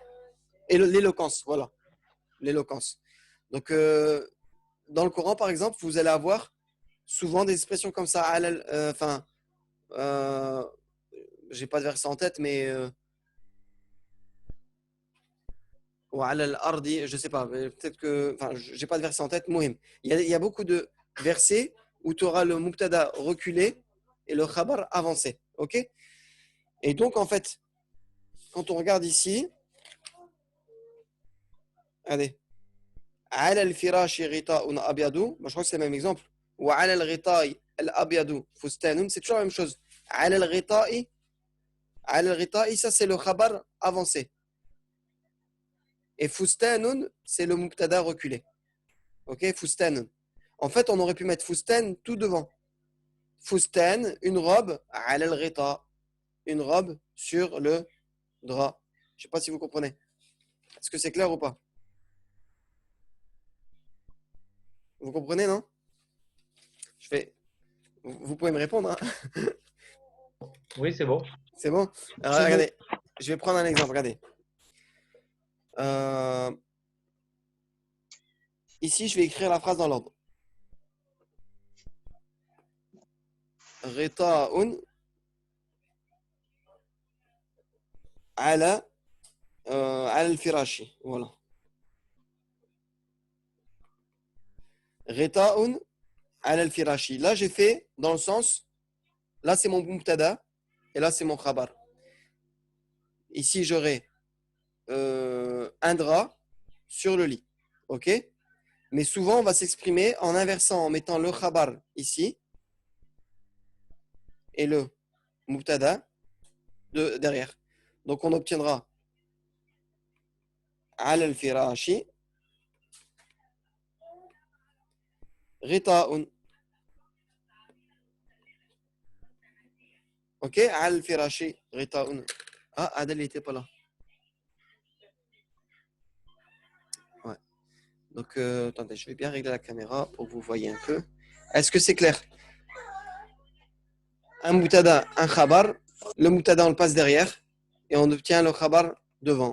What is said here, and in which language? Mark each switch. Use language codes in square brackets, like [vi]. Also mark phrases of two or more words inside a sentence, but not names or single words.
[fr] Et l'éloquence, voilà. L'éloquence. Donc, dans le Coran, par exemple, vous allez avoir souvent des expressions comme ça. J'ai pas de verset en tête, mais ou [ar] على الأرض, [fr] je sais pas, peut-être que, enfin, j'ai pas de verset en tête. Mohim. Il y a beaucoup de versets où tu auras le mubtada reculé et le khabar avancé. Ok? Et donc, en fait, quand on regarde ici, allez, [ar] على الفراش غطاءٌ أبيضُ, [fr] je crois que c'est le même exemple. [ar] Ou على الغطاء الأبيض فستانٌ, [fr] c'est toujours la même chose. [ar] على الغطاء, [fr] ça c'est le khabar avancé. Et fustanun, c'est le mubtada reculé. Ok, fustanun. En fait, on aurait pu mettre fustan tout devant. Fustan, une robe, [ar] على الغطاء', [fr] une robe sur le drap. Je ne sais pas si vous comprenez. Est-ce que c'est clair ou pas? Vous comprenez, non? Vous pouvez me répondre. Hein. Oui, c'est bon. C'est bon? Alors, regardez, je vais prendre un exemple. Regardez. Ici, je vais écrire la phrase dans l'ordre. [ar] رداءٌ على الفراش. Voilà. رداءٌ على الفراش. [fr] Là, j'ai fait dans le sens, là, c'est mon mubtada et là, c'est mon khabar. Ici, j'aurai un drap sur le lit. OK? Mais souvent, on va s'exprimer en inversant, en mettant le khabar ici et le mubtada derrière. Donc, on obtiendra [ar] على الفراش رداءٌ. [fr] OK? [ar] على الفراش رداءٌ. [fr] Ah, Adel n'était pas là. Ouais. Donc, attendez, je vais bien régler la caméra pour que vous voyez un peu. Est-ce que c'est clair? Un mubtada, un khabar. Le mubtada, on le passe derrière et on obtient le khabar devant.